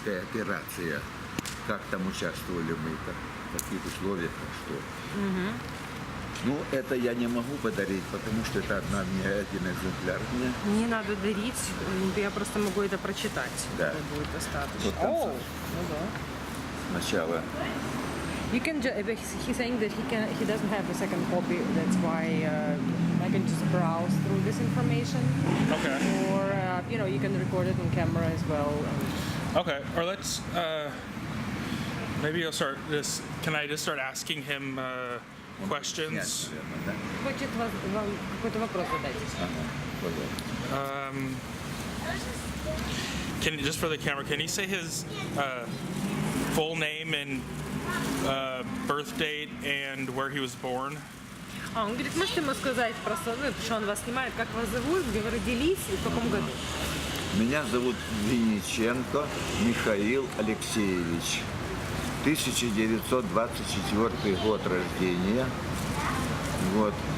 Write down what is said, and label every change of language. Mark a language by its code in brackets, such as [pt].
[ru] новороссийская операция. Как там участвовали мы, в каких условиях, что. Ну, это я не могу подарить, потому что это один экземпляр мне. Не надо дарить, я просто могу это прочитать. Да. Это будет достаточно. Вот там О, ну да. Сначала. [en] You can he's saying that he doesn't have a second copy. That's why I can just browse through this information. Okay. Or you can record it on camera as well. Okay. Or let's maybe I'll start this. Can I just start asking him questions? [ru] Хочет вам какой-то вопрос задать. [en] Can just for the camera? Can he say his full name and birth date and where he was born? [ru] Он говорит, можете ему сказать просто, потому что он вас снимает, как вас зовут, где вы родились и в каком году? Меня зовут Виниченко Михаил Алексеевич. 1924 год рождения. Вот.